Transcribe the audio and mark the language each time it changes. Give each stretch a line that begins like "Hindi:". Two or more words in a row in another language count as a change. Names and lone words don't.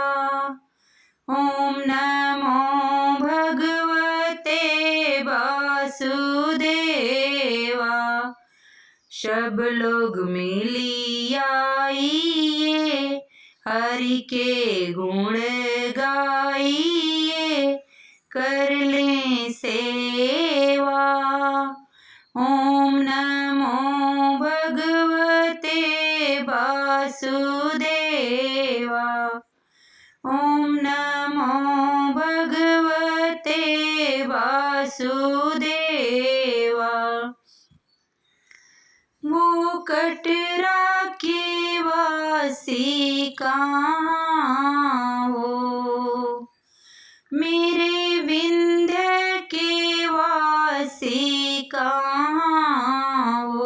Sanskrit: ओम नमो भगवते वासुदेवा।
Hindi: सब लोग मिली आइए, हरि के गुण गाइए, कर लें सेवा।
Sanskrit: ओम नमो भगवते वासुदेवा। ओम नमो भगवते वासुदेवा।
Hindi: वो कटरा के वासी कहाँ हो, मेरे विंध्य के वासी कहाँ हो।